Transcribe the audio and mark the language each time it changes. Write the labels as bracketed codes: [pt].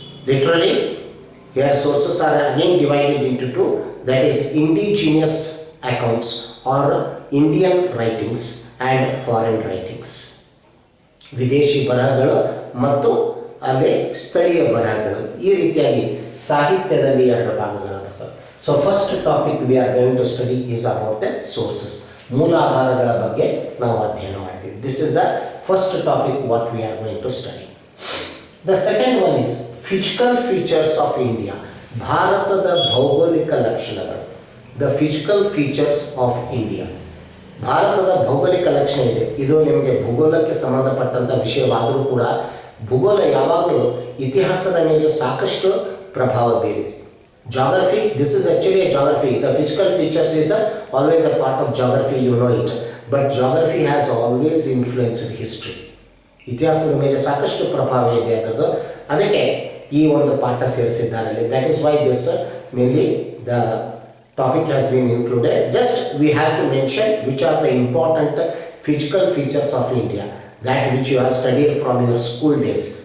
[en] Literally here sources are again divided into 2, that is indigenous accounts or Indian writings and foreign writings. [kn] ವಿದೇಶಿ ಬರಹಗಳು ಮತ್ತು ಅಲ್ಲೇ ಸ್ಥಳೀಯ ಬರಹಗಳು. ಈ ರೀತಿಯಾಗಿ ಸಾಹಿತ್ಯದಲ್ಲಿ 2 ಭಾಗಗಳು ಬರ್ತವೆ. [en] So first topic we are going to study is about the sources. [kn] ಮೂಲಾಧಾರಗಳ ಬಗ್ಗೆ ನಾವು ಅಧ್ಯಯನ ಮಾಡ್ತೀವಿ. [en] This is the first topic what we are going to study. The second one is physical features of India. [kn] ಭಾರತದ ಭೌಗೋಳಿಕ ಲಕ್ಷಣಗಳು. [en] The physical features of India. [kn] ಭಾರತದ ಭೌಗೋಳಿಕ ಲಕ್ಷಣ ಇದೆ. ಇದು ನಿಮಗೆ ಭೂಗೋಳಕ್ಕೆ ಸಂಬಂಧಪಟ್ಟಂಥ ವಿಷಯವಾದರೂ ಕೂಡ ಭೂಗೋಳ ಯಾವಾಗಲೂ ಇತಿಹಾಸದ ಮೇಲೆ ಸಾಕಷ್ಟು ಪ್ರಭಾವ ಬೀರಿದೆ. [en] Geography, this is actually a geography. The physical features is always a part of geography, you know it. But geography has always influenced history. [kn] ಇತಿಹಾಸದ ಮೇಲೆ ಸಾಕಷ್ಟು ಪ್ರಭಾವ ಇದೆ ಅದರದ್ದು. ಅದಕ್ಕೆ ಈ ಒಂದು ಪಾಠ ಸೇರಿಸಿದ್ದಾರೆ. [en] That is why this mainly the topic has been included. Just we have to mention which are the important physical features of India, that which you are studied from your school days.